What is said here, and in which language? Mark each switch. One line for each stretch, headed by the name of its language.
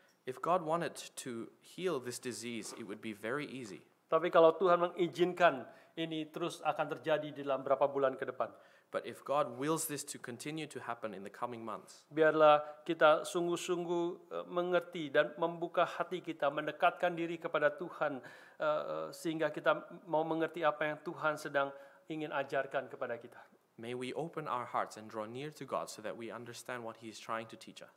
English: If God wanted to heal this disease, it would be very easy.
Indonesian: Tapi kalau Tuhan mengizinkan ini terus akan terjadi dalam beberapa bulan ke depan,
English: But if God wills this to continue to happen in the coming months,
Indonesian: biarlah kita sungguh-sungguh mengerti dan membuka hati kita, mendekatkan diri kepada Tuhan, sehingga kita mau mengerti apa yang Tuhan sedang ingin ajarkan kepada kita.
English: may we open our hearts and draw near to God so that we understand what He is trying to teach us.